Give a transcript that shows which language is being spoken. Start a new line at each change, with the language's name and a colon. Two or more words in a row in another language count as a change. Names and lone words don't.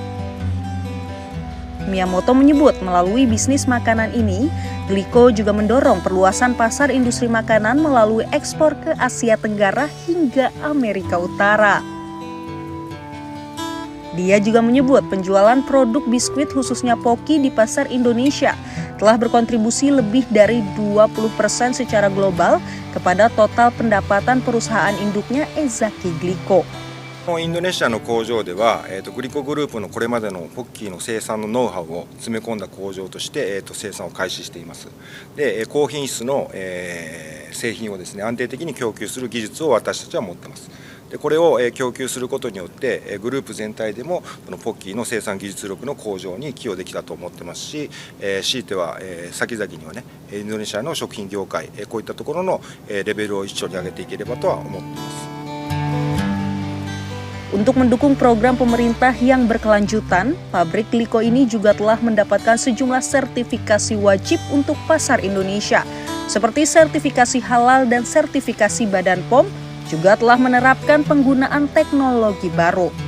Indonesian: Miyamoto menyebut melalui bisnis makanan ini, Glico juga mendorong perluasan pasar industri makanan melalui ekspor ke Asia Tenggara hingga Amerika Utara. Dia juga menyebut penjualan produk biskuit khususnya Pocky di pasar Indonesia telah berkontribusi lebih dari 20% secara global kepada total pendapatan perusahaan induknya Ezaki Glico.
Japanese: インドネシアの工場では、グリコグループのこれまでのポッキーの生産のノウハウを詰め込んだ工場として、生産を開始しています。で、高品質の、製品をですね、安定的に供給する技術を私たちは持っています。で、これを、供給することによって、グループ全体でもこのポッキーの生産技術力の向上に寄与できたと思ってますし、強いては、先々にはね、インドネシアの食品業界、こういったところの、レベルを一緒に上げていければとは思っています。
Indonesian: Untuk mendukung program pemerintah yang berkelanjutan, pabrik Glico ini juga telah mendapatkan sejumlah sertifikasi wajib untuk pasar Indonesia, seperti sertifikasi halal dan sertifikasi Badan POM, juga telah menerapkan penggunaan teknologi baru.